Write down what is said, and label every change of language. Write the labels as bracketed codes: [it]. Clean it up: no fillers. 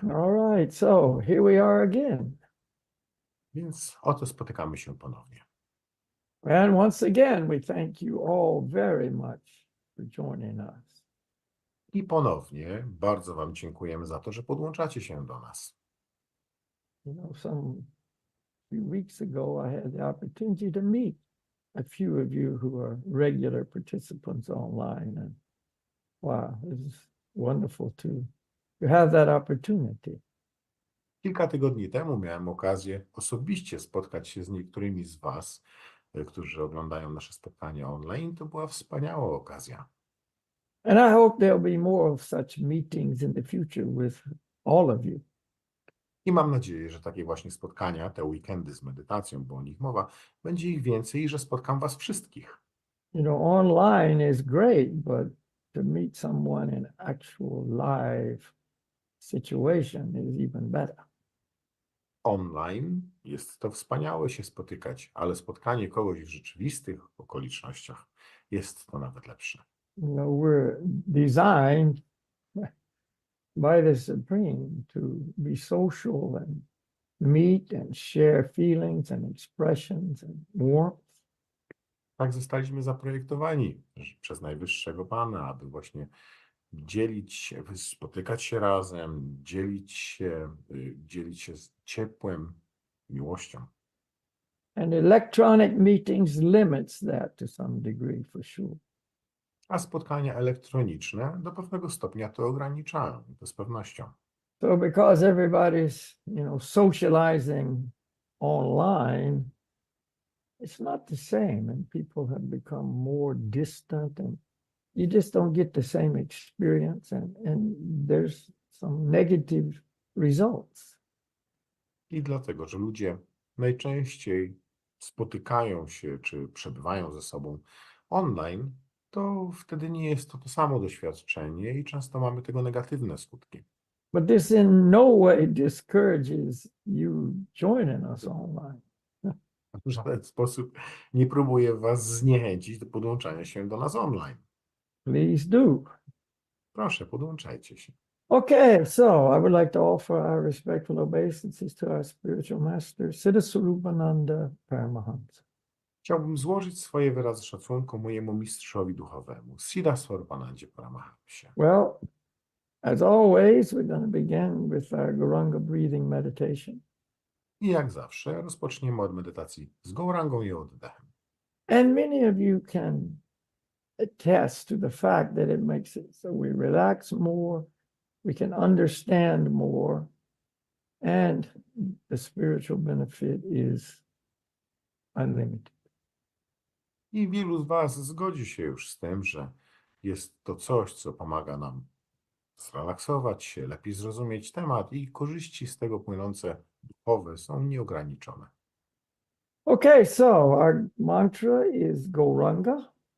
[en] All right, so here we are again. [pl] Więc oto spotykamy się ponownie. [en] And once again, we thank you all very much for joining us. [pl] I ponownie bardzo Wam dziękujemy za to, że podłączacie się do nas. [en] You know, some few weeks ago, I had the opportunity to meet a few of you who are regular participants online, and wow, it's wonderful to have that opportunity. [pl] Kilka tygodni temu miałem okazję osobiście spotkać się z niektórymi z Was, którzy oglądają nasze spotkania online. To była wspaniała okazja. [en] And I hope there'll be more of such meetings in the future with all of you. [pl] I mam nadzieję, że takie właśnie spotkania, te weekendy z medytacją, bo o nich mowa, będzie ich więcej i że spotkam Was wszystkich. [en] You know, online is great, but to meet someone in actual live situation is even better. [pl] Online jest to wspaniałe się spotykać, ale spotkanie kogoś w rzeczywistych okolicznościach jest to nawet lepsze. [en] You know, we're designed by the Supreme to be social and meet and share feelings and expressions and warmth. [pl] Tak zostaliśmy zaprojektowani przez Najwyższego Pana, aby właśnie dzielić się, spotykać się razem, dzielić się z ciepłem, miłością. [en] And electronic meetings limits that to some degree for sure. [pl] A spotkania elektroniczne do pewnego stopnia to ograniczają, to z pewnością. [en] So because everybody's, socializing online, it's not the same, and people have become more distant, and you just don't get the same experience, and there's some negative results. [pl] I dlatego, że ludzie najczęściej spotykają się czy przebywają ze sobą online, to wtedy nie jest to samo doświadczenie i często mamy tego negatywne skutki. [en] But this in no way discourages you joining us online. [pl] W żaden sposób nie próbuję Was zniechęcić do podłączania się do nas online. [en] Please do. [pl] Proszę, podłączajcie się. [en] Okay, so I would like to offer our respectful obeisances to our spiritual master, Siddha Swarupananda Paramahansa. [pl] Chciałbym złożyć swoje wyrazy szacunku mojemu mistrzowi duchowemu, Siddha Swarupanandzie Paramahansie. [en] Well, as always, we're going to begin with our Gauranga breathing meditation. [pl] I jak zawsze rozpoczniemy od medytacji z Gaurangą i oddechem. [en] And many of you can attest to the fact that it makes it so we relax more, we can understand more, and the spiritual benefit is unlimited. [pl] I wielu z Was zgodzi się już z tym, że jest to coś, co pomaga nam zrelaksować się, lepiej zrozumieć temat i korzyści z tego płynące duchowe są nieograniczone. [en] Okay, so our mantra is Gauranga.